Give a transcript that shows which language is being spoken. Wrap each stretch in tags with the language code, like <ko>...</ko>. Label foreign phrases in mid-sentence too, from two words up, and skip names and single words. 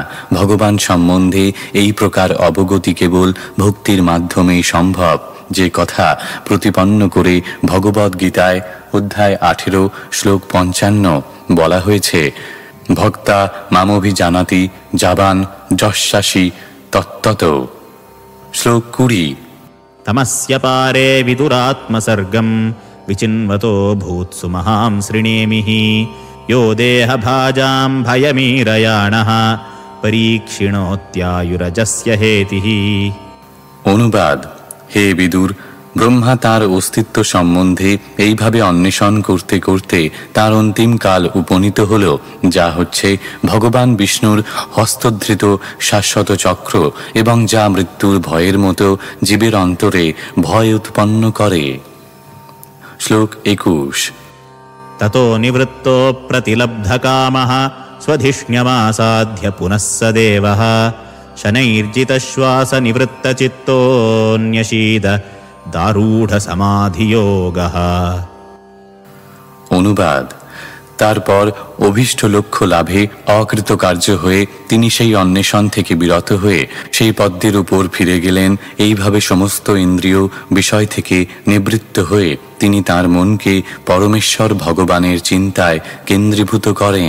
<bn>ভগবান সম্বন্ধে এই প্রকার অবগতি কেবল ভক্তির মাধ্যমেই সম্ভব, যে কথা প্রতিপন্ন করে ভগবদ্গীতায় অধ্যায় 18 শ্লোক 55 বলা হয়েছে:</bn> <sa>ভক্তা মামভিজানাতি যাবান যস্যাসি তত্তত।</sa> <bn>শ্লোক 20।</bn> <sa>तमस्य पारे विदुरात्मसर्गं विचिन्वतो भूत्सु महां शृणेमिः यो देहभाजां भयमीरयाणः परीक्षिणोत्यायुरजस्य हेतिः।</sa> <bn>অনুবাদ: হে বিদুর, ব্রহ্মা তার অস্তিত্ব সম্বন্ধে এইভাবে অন্বেষণ করতে করতে তার অন্তিম কাল উপনীত হল, যা হচ্ছে ভগবান বিষ্ণুর হস্তধৃত শাশ্বত চক্র এবং যা মৃত্যুর ভয়ের মতো জীবের অন্তরে ভয় উৎপন্ন করে। শ্লোক 21।</bn> <sa>ततो निवृत्तो प्रतिलब्धकामः स्वधिष्ण्यमासाद्य पुनः स देवः शनैर्जितश्वासनिवृत्तचित्तोऽन्यशीद दारूढ समाधियोगः।</sa> <bn>অনুবাদ। তারপর অভীষ্ট লক্ষ্য লাভে অকৃতকার্য হয়ে তিনি সেই অন্বেষণ থেকে বিরত হয়ে সেই পদ্মের উপর ফিরে গেলেন। এইভাবে সমস্ত ইন্দ্রিয় বিষয় থেকে নিবৃত্ত হয়ে তিনি তার মনকে পরমেশ্বর ভগবানের চিন্তায় কেন্দ্রীভূত করেন।</bn>